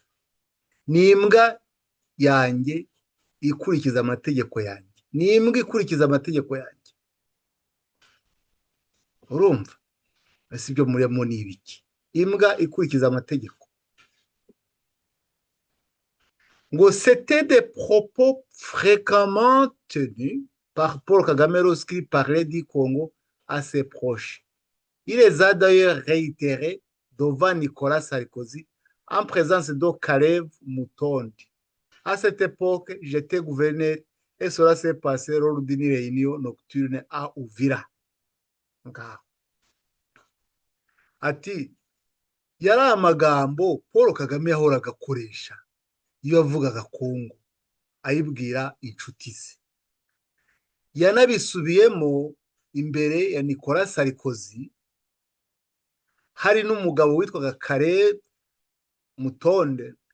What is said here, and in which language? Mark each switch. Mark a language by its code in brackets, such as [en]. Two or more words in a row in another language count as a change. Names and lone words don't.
[rw] Ni imbwa yanjye ikurikiza amategeko yanjye, ni imbwa ikurikiza amategeko yanjye. Urumva ese ibyo murimo ni ibiki? Imbwa ikurikiza amategeko. [fr] Ngo c'était des propos fréquemment tenus par Paul Kagame lorsqu'il parlait du Congo à ses proches. Il les a d'ailleurs réitérés devant Nicolas Sarkozy en présence de Caleb Mutondi. À cette époque, j'étais gouverneur et cela s'est passé lors d'une réunion nocturne à Uvira. [rw] Ati yari amagambo Paul Kagame yahoraga akoresha iyo yavugaga Kongo ayibwira inshuti ze. Yanabisubiyemo imbere ya Nicolas Sarkozy, hari n'umugabo witwaga Caleb Mutonde.